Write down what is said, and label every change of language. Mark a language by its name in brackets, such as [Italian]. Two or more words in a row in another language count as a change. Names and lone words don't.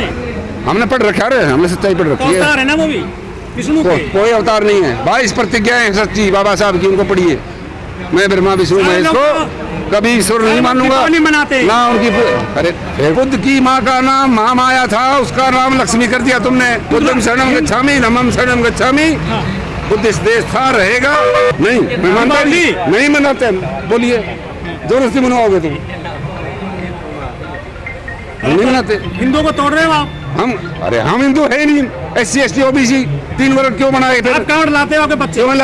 [Hindi] हमने पढ़ रखा है, हमने सच्चाई पढ़ रखी है। अवतार है ना वो भी विष्णु के। कोई अवतार नहीं है। 22 प्रतिज्ञाएं सच्ची बाबा साहब की, उनको पढ़िए। मैं ब्रह्मा विष्णु महेश को कभी ईश्वर नहीं मानूंगा, नहीं मनाते ना उनकी। अरे बुद्ध की माँ का नाम महामाया था, उसका नाम लक्ष्मी कर दिया तुमने। [Pali] बुद्धम शरणम गच्छामि, नमम शरणम गच्छामि। [Hindi] बुद्ध इस देश था, रहेगा नहीं। मैं मानता नहीं मनाते। बोलिए, जबरदस्ती मनवाओगे तुम? नहीं मनाते। हिंदुओं को तोड़ रहे हो आप। हम हिंदू है नहीं। SC ST OBC 3 वर्ग क्यों बनाए थे? आप कावड़ लाते हो, आपके बच्चे